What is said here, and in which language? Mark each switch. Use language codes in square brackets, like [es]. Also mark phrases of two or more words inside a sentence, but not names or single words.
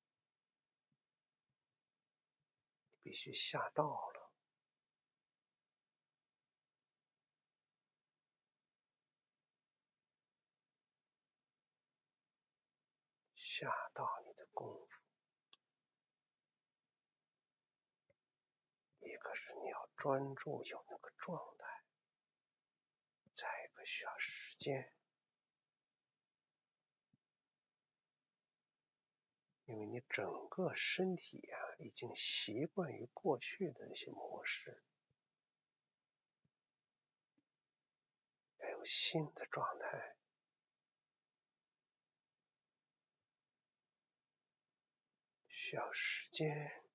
[zh] 必須下道了，下到你的功夫。一個是你要專注有那個狀態，再一個需要時間，因為你整個身體呀，已經習慣於過去的那些模式，要有新的狀態，需要時間